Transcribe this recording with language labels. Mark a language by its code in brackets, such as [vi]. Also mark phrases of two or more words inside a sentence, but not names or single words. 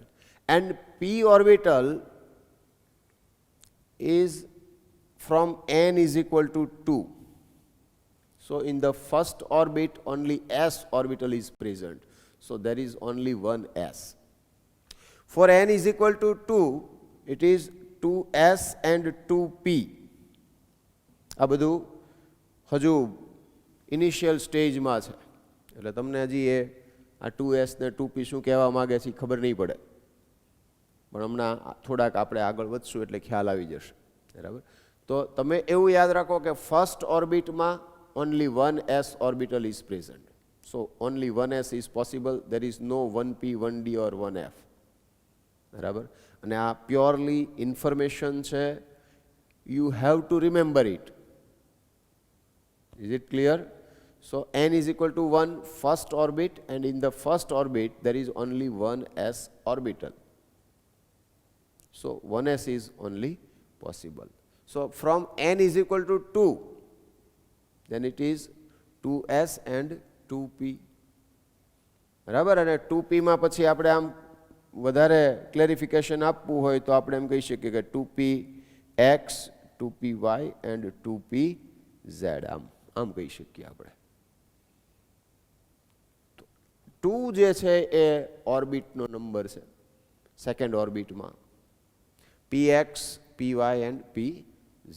[en] And p orbital is from n is equal to 2. So in the first orbit only s orbital is present. So there is only one s. For n is equal to 2, it is 2s and 2p. [gu] આ બધું હજુ ઇનિશિયલ સ્ટેજમાં છે એટલે તમને હજી આ 2s ને 2p શું કહેવા માગે છે ખબર નહીં પડે, પણ હમણાં થોડાક આપણે આગળ વધશું એટલે ખ્યાલ આવી જશે. બરાબર, તો તમે એવું યાદ રાખો કે ફર્સ્ટ ઓર્બિટમાં [en] only one s orbital is present. So only one s is possible. There is no 1p, 1d or 1f. [gu] બરાબર, અને આ પ્યોરલી ઇન્ફોર્મેશન છે. [en] you have to remember it. Is it clear? So n is equal to 1 first orbit, and in the first orbit there is only one s orbital. So 1s is only possible. So from n is equal to 2, then it is 2s and 2p. [gu] બરાબર, અને 2p માં પછી આપણે આમ વધારે ક્લેરિફિકેશન આપવું હોય તો આપણે એમ કહી શકીએ કે 2px, 2py and 2pz. આમ કહી શકીએ આપણે. 2 જે છે એ ઓર્બિટનો નંબર છે સેકન્ડ ઓર્બિટમાં, px, py and pz.